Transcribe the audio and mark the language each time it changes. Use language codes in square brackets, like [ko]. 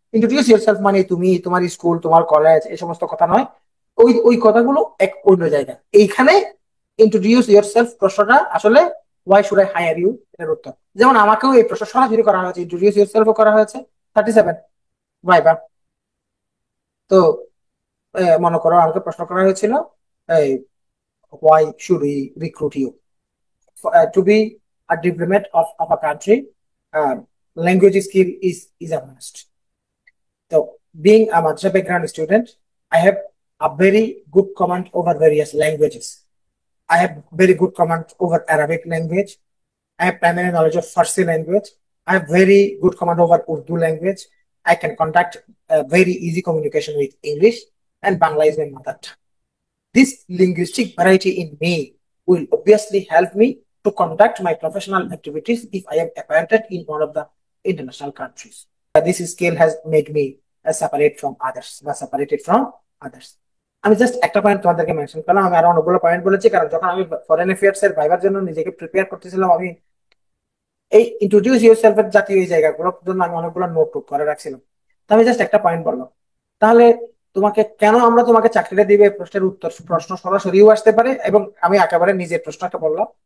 [bn] Introduce yourself মানে তুমি, তোমার স্কুল, তোমার কলেজ, এই সমস্ত কথা নয়। ওই ওই কথাগুলো এক অন্য জায়গায়। এইখানে ইন্ট্রোডিউস ইউরসেলফ প্রশ্নটা আসলে [en] why should I hire you [bn] এর উত্তর। যেমন আমাকেও এই প্রশ্ন সরাসরি করা হয়েছে, ইন্ট্রোডিউস ইউরসেলফ করা হয়েছে 37 ভাইবা। তো মনে করো আমাকে প্রশ্ন করা হয়েছিল এই [en] why should we recruit you to be a diplomat of a country. Language skill is a must. So being a madrasa background student, I have a very good command over various languages. I have very good command over Arabic language. I have primary knowledge of Farsi language. I have very good command over Urdu language. I can conduct very easy communication with English, and Bangla is my mother tongue. This linguistic variety in me will obviously help me to conduct my professional activities if I am appointed in one of the international countries. This skill has made me separate from others, [bn] বা [en] separated from others. [bn] আমি just একটা point তোমাদেরকে mention করলাম, আমি আরো অনেকগুলো point বলেছি কারণ যখন আমি ফরেন অ্যাফেয়ার্স এর ভাইবার জন্য নিজেকে প্রিপেয়ার করতেছিলাম, আমি এই ইন্ট্রোডিউস ইউরসেলফ এর জাতীয় এই জায়গাগুলোর জন্য আমি অনেকগুলো নোট টুক করে রাখছিলাম। তো আমি জাস্ট একটা পয়েন্ট বললাম। তাহলে তোমাকে কেন আমরা তোমাকে চাকরিটা দিবে, প্রশ্নের উত্তর প্রশ্ন সরাসরিও আসতে পারে, এবং আমি একেবারে নিজের প্রশ্নটা বললাম।